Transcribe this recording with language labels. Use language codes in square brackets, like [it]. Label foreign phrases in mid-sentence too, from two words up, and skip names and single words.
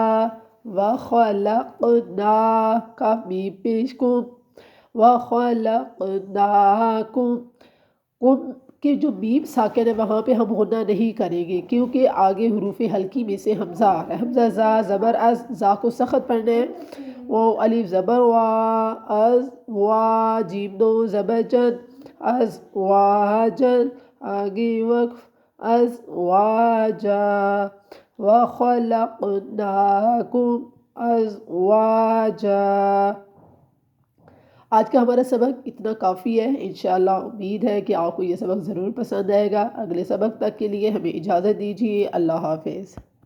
[ur] وخلقنا، کاف میم پیش کم، وخلقناکم، کم کے جو میم ساکن ہے وہاں پہ ہم غنہ نہیں کریں گے کیونکہ آگے حروف حلقی میں سے حمزہ آ رہا ہے. حمزہ زا زبر از، زا کو سخت پڑھنا ہے. واو الف زبر وا، از وا، جیم دو زبر جن، از واجن، آگے وقف، از واجا، [ar] وخلقناکم ازواجا. [ur] آج کا ہمارا سبق اتنا کافی ہے. انشاءاللہ امید ہے کہ آپ کو یہ سبق ضرور پسند آئے گا. اگلے سبق تک کے لیے ہمیں اجازت دیجیے. اللہ حافظ.